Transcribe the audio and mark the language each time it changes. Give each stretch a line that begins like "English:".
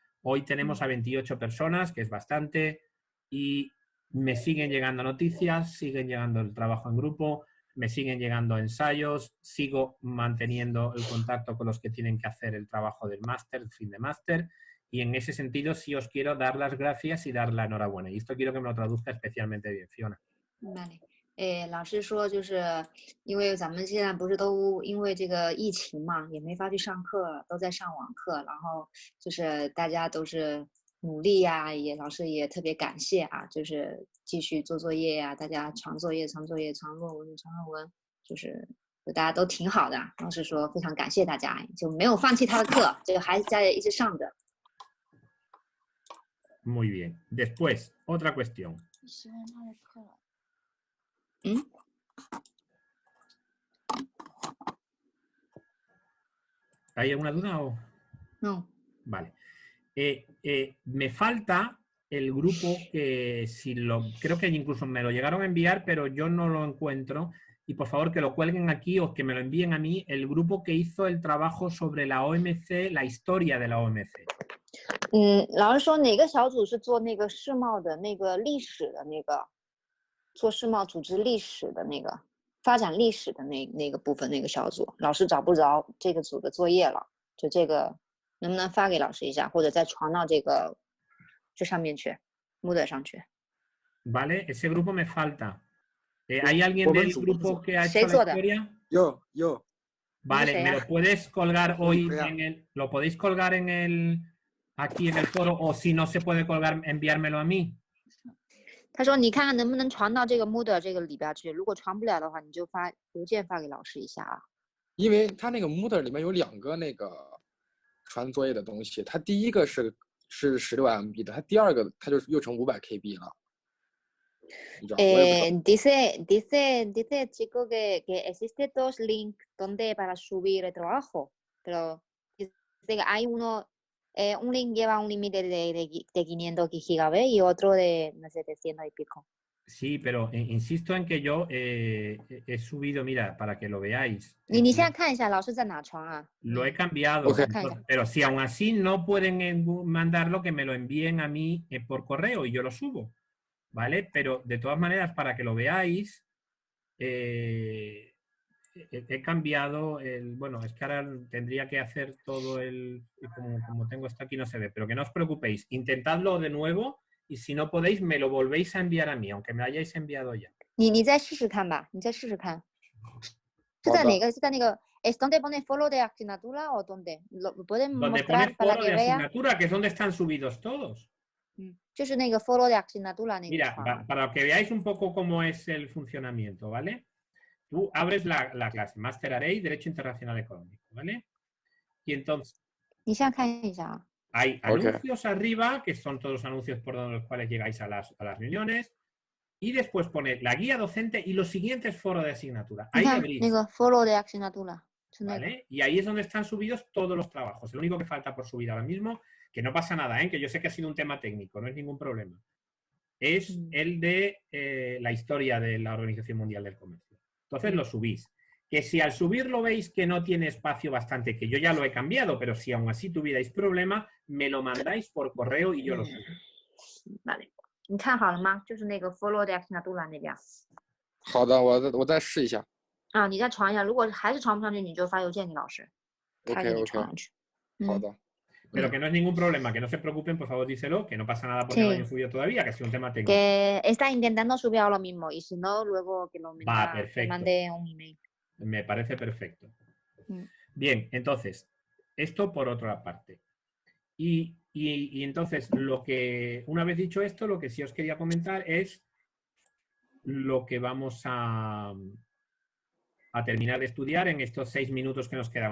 Spanish: Hoy tenemos a 28 personas, que es bastante, y me siguen llegando noticias, siguen llegando el trabajo en grupo, me siguen llegando ensayos, sigo manteniendo el contacto con los que tienen que hacer el trabajo del máster, el fin de máster, y en ese sentido sí os quiero dar las gracias y dar la enhorabuena. Y esto quiero que me lo traduzca especialmente bien, Fiona. Vale.
Chinese: 老师说，就是因为咱们现在不是都因为这个疫情嘛，也没法去上课，都在上网课，然后就是大家都是努力呀，老师也特别感谢啊，就是继续做作业呀，大家长作业、长作业、长论文、长论文，就是就大家都挺好的，老师说非常感谢大家，就没有放弃他的课，就还在一直上着。
Spanish: Muy bien. Después, otra cuestión. ¿Hay alguna duda o...? No. Vale. Me falta el grupo que creo que incluso me lo llegaron a enviar, pero yo no lo encuentro. Y por favor que lo cuelguen aquí o que me lo envíen a mí, el grupo que hizo el trabajo sobre la OMC, la historia de la OMC.
Chinese: 老师说哪个小组是做那个世贸的那个历史的那个，做世贸组织历史的那个发展历史的那个部分那个小组，老师找不着这个组的作业了，就这个能不能发给老师一下，或者再传到这上面去 ，Moodle 上去。
Spanish: Vale, ese grupo me falta. ¿Hay alguien del grupo que ha hecho la historia? Yo. Vale, ¿me lo puedes colgar hoy lo podéis colgar aquí en el foro o si no se puede colgar, enviármelo a mí?
Chinese: 他说你看看能不能传到这个 Moodle 这个里边去，如果传不了的话，你就发邮件发给老师一下啊。因为他那个 Moodle 里面有2个那个传作业的东西，它第一个是16 MB 的，它第二个它就又成500 KB 了。
Spanish: dice chico que existe 2 links donde para subir el trabajo, pero dice que hay un link lleva un límite de 500 GB y otro de 700 y pico. Sí, pero insisto en que yo he subido, mira, para que lo veáis.
Chinese: 你现在看一下老师在哪传啊？
Spanish: Lo he cambiado, pero si aún así no pueden mandarlo, que me lo envíen a mí por correo y yo lo subo. ¿Vale? Pero de todas maneras, para que lo veáis, he cambiado bueno, es que ahora tendría que hacer todo como tengo esto aquí no se ve, pero que no os preocupéis, intentadlo de nuevo y si no podéis me lo volvéis a enviar a mí, aunque me lo hayáis enviado ya.
Chinese: 你再试试看吧，你再试试看。是在哪个？是在那个
Spanish: ¿Es donde pone foro de asignatura o dónde? ¿Lo pueden mostrar para que vea? Asignatura, que es donde están subidos todos.
Chinese: 就是那个
Spanish: foro de asignatura
Chinese: 那个
Spanish: Mira, para que veáis un poco cómo es el funcionamiento, ¿vale? Tú abres la clase Master Array Derecho Internacional Económico, ¿vale? Y entonces
Chinese: 你现在看一下啊。
Spanish: hay anuncios arriba, que son todos los anuncios por los cuales llegáis a las reuniones, y después pone la guía docente y los siguientes foros de asignatura. Ahí abrís.
Chinese: 那个
Spanish: foro de asignatura. ¿Vale? Y ahí es donde están subidos todos los trabajos. Lo único que falta por subir ahora mismo, que no pasa nada, que yo sé que ha sido un tema técnico, no es ningún problema, es el de la historia de la Organización Mundial del Comercio. Entonces lo subís. Que si al subirlo veis que no tiene espacio bastante, que yo ya lo he cambiado, pero si aún así tuvierais problema, me lo mandáis por correo y yo lo subo. Vale.
Chinese: 你看好了吗？就是那个
Spanish: foro de asignatura
Chinese: 那边。好的，我再试一下。啊，你再传一下，如果还是传不上去，你就发邮件给老师，他给你传上去。好的。
Spanish: Pero que no es ningún problema, que no se preocupen, por favor díselo, que no pasa nada porque no lo hayan subido todavía, que ha sido un tema técnico. Que está intentando subir ahora mismo y si no, luego que lo mande un email. Me parece perfecto. Bien, entonces, esto por otra parte. Y entonces, una vez dicho esto, lo que sí os quería comentar es lo que vamos a terminar de estudiar en estos 6 minutos que nos quedan.